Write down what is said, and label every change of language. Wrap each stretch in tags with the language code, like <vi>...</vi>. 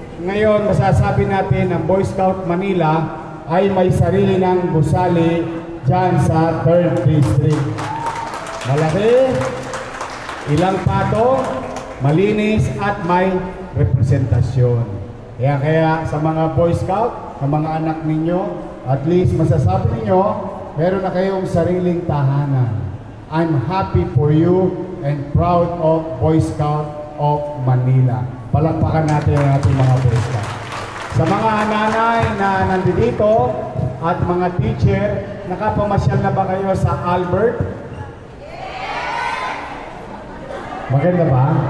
<tl>Ngayon, masasabi natin ang Boy Scout Manila ay may sarili ng gusali dyan sa 3rd District. Malaki, ilang pato, malinis at may representasyon. Kaya sa mga Boy Scout, sa mga anak ninyo, at least masasabi ninyo, meron na kayong sariling tahanan.</tl> <en>I'm happy for you and proud of Boy Scout of Manila.</en> <tl>Palakpakan natin ang ating mga Boy Scout. Sa mga nanay na nandito at mga teacher, nakapamasyal na ba kayo sa Albert? Maganda ba?</tl>